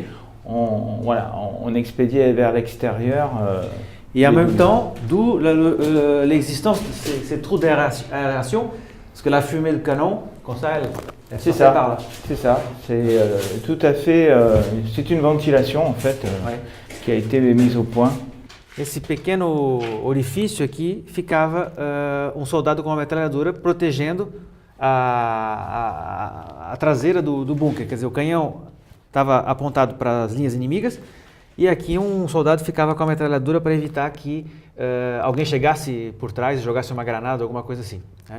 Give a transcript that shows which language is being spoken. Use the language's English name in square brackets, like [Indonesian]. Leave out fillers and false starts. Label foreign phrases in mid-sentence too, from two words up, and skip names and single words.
[French] On expédiait vers l'extérieur. Et en même temps, d'où l'existence de ces trous d'aération, parce que la fumée du canon, comme ça, elle sortait par là. C'est ça, c'est tout à fait, c'est une ventilation en fait qui a été mise au point. [Portuguese] Esse pequeno orifício aqui ficava soldado com uma metralhadora protegendo a traseira do bunker, quer dizer, o canhão estava apontado para as linhas inimigas e aqui um soldado ficava com a metralhadora para evitar que alguém chegasse por trás e jogasse uma granada, alguma coisa assim, né?